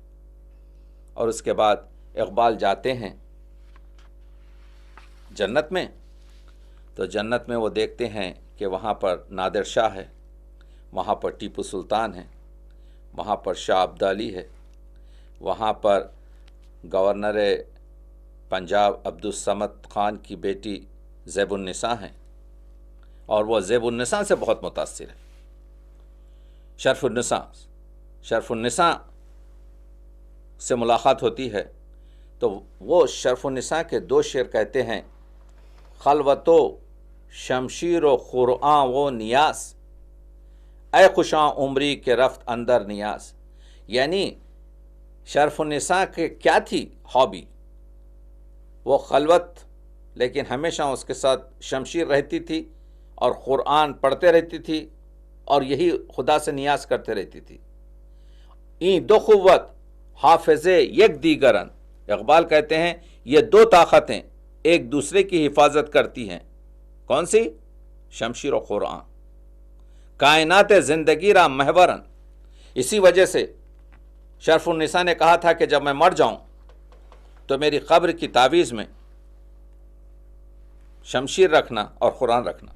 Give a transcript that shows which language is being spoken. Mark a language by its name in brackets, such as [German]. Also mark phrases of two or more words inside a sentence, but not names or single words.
[Urdu] اور اس کے بعد اقبال جاتے ہیں جنت میں، تو جنت میں وہ دیکھتے ہیں کہ وہاں پر نادر شاہ ہے، وہاں پر ٹیپو سلطان ہے، وہاں پر شاہ عبدالی ہے، وہاں پر گورنر پنجاب عبدالصمد خان کی بیٹی زیب النساء ہیں، اور وہ زیب النساء سے بہت متاثر ہے۔ شرف النساء سے ملاقات ہوتی ہے، تو وہ شرف النساء کے دو شعر کہتے ہیں، [Persian] خلوت و شمشیر و قرآن و نیاز، اے خوشاں عمری کے رفت اندر نیاز۔ [Urdu] یعنی شرف النساء کے کیا تھی ہابی؟ وہ خلوت، لیکن ہمیشہ اس کے ساتھ شمشیر رہتی تھی اور قرآن پڑھتے رہتی تھی اور یہی خدا سے نیاز کرتے رہتی تھی۔ [Persian] این دو قوت حافظ یک دیگرن، [Urdu] اقبال کہتے ہیں یہ دو طاقتیں ایک دوسرے کی حفاظت کرتی ہیں۔ کون سی؟ شمشیر و قرآن۔ [Persian] کائنات زندگی را محورن، [Urdu] اسی وجہ سے شرف النساء نے کہا تھا کہ جب میں مر جاؤں تو میری قبر کی تعویذ میں شمشیر رکھنا اور قرآن رکھنا۔